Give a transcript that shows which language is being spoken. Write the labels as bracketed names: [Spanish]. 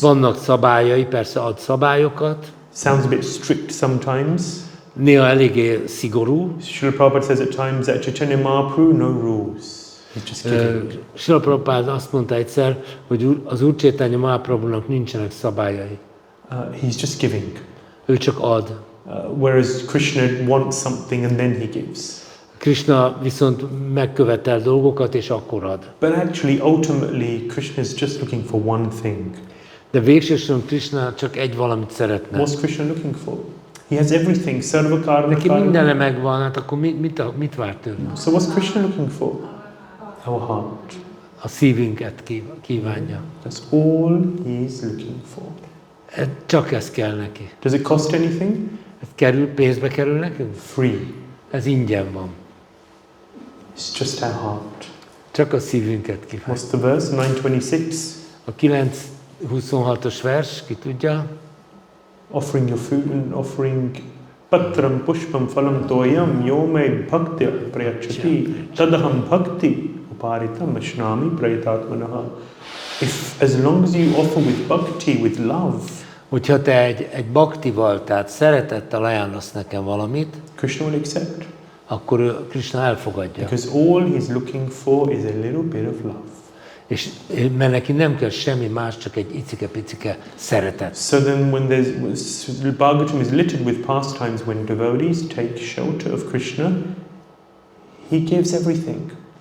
[Hungarian] Vannak szabályai, persze ad szabályokat. [English] Sounds a bit strict sometimes. [Hungarian] Néha eléggé szigorú. [English] Srila Prabhupada says at times that Chaitanya Mahaprabhu, no rules. He's just giving. [Hungarian] Srila Prabhupada azt mondta egyszer, hogy az Úr Chaitanya Mahaprabhunak nincsenek szabályai. [English] He's just giving. [Hungarian] Ő csak ad. [English] Whereas Krishna wants something and then he gives. [Hungarian] Krishna viszont megkövetel dolgokat és akkor ad. [English] But actually, ultimately, Krishna is just looking for one thing. [Hungarian] De végsősorban Krishna csak egy valamit szeretne. [English] What's Krishna looking for? He has everything. Sarva karma. [Hungarian] Neki mindene megvan, hát akkor mit vár tőle? [English] So what's Krishna looking for? Our heart. [Hungarian] A szívünket kívánja. [English] That's all he's looking for. [Hungarian] Csak ez kell neki. [English] Does it cost anything? [Hungarian] Ez pénzbe kerül nekünk? [English] Free. [Hungarian] Ez ingyen van. [English] It's just our heart. [Hungarian] Csak a szívünket kívánja. [English] What's the verse? 9:26. [Hungarian] A 9:26-os vers, ki tudja? [English] Offering your food and offering [Sanskrit] patram pushpam phalam toyam yome bhakti prayachati tadaham bhakti uparitam ashnami prayatatmanaha. [English] If as long as you offer with bhakti, with love, [Hungarian] Hogyha te egy baktival, tehát szeretettel ajánlasz nekem valamit, [English] Krishna will accept. [Hungarian] akkor Krishna elfogadja. [English] Because all he's looking for is a little bit of love. [Hungarian] És mert neki nem kell semmi más, csak egy icike-picike szeretet. [English] So then when Bhagavatam is littered with pastimes when devotees take shelter of Krishna, he gives everything.